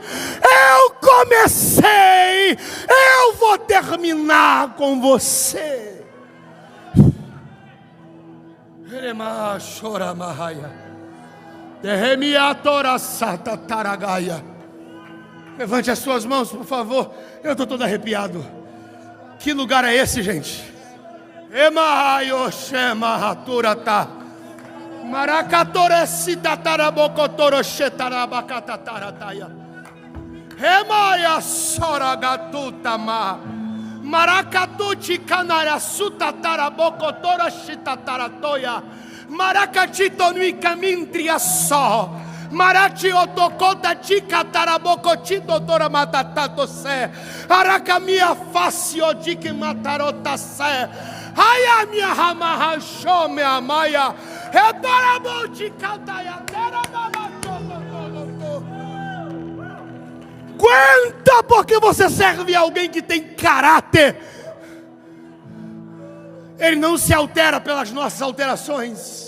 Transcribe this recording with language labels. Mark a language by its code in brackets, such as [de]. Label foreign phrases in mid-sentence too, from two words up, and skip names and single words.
[pt] Eu comecei, eu vou terminar com você. Levante as suas mãos, por favor. Eu estou todo arrepiado. Que lugar é esse, gente? Maracatuti canara sutatara bocotora shitataratoya. Maracatito nui camintria só. Marachi otocota chica tarabocotito tora matatato se. Aracamia facio dique matarota se. Ai minha rama show me amaia. Retaraboti cantaia aguenta, porque você serve a alguém que tem caráter. Ele não se altera pelas nossas alterações.